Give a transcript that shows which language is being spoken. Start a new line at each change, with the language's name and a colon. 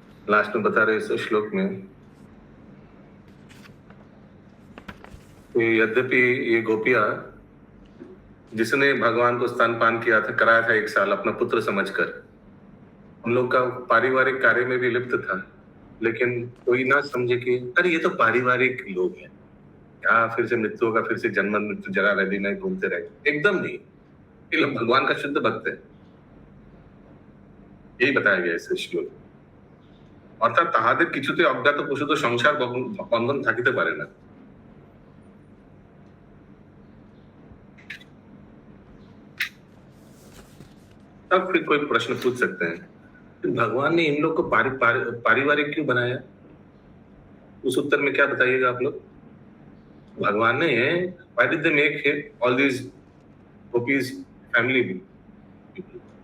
Hindi: Last में बता रहे इस श्लोक में यद्यपि ये गोपिया जिसने भगवान को स्तनपान किया था, कराया था 1 साल अपना पुत्र समझकर, उन लोग का पारिवारिक कार्य में भी लिप्त था, लेकिन कोई ना समझे कि अरे ये तो पारिवारिक लोग हैं, क्या फिर से मृत्यु होगा, फिर से जन्म मृत्यु जरा रह नहीं घूमते रहे। एकदम नहीं, ये लोग भगवान का शुद्ध भक्त है, यही बताया गया इस श्लोक।
Bangla: অর্থাৎ তাহাদের কিছুতে অজ্ঞাত প্রসূত সংসার বন্ধন থাকিতে পারে না।
Hindi: तब फिर कोई प्रश्न पूछ सकते हैं कि भगवान ने इन लोग को पारिवारिक क्यों बनाया? उस उत्तर में क्या बताइएगा आप लोग? भगवान ने
English: why did they make all these gopis family people?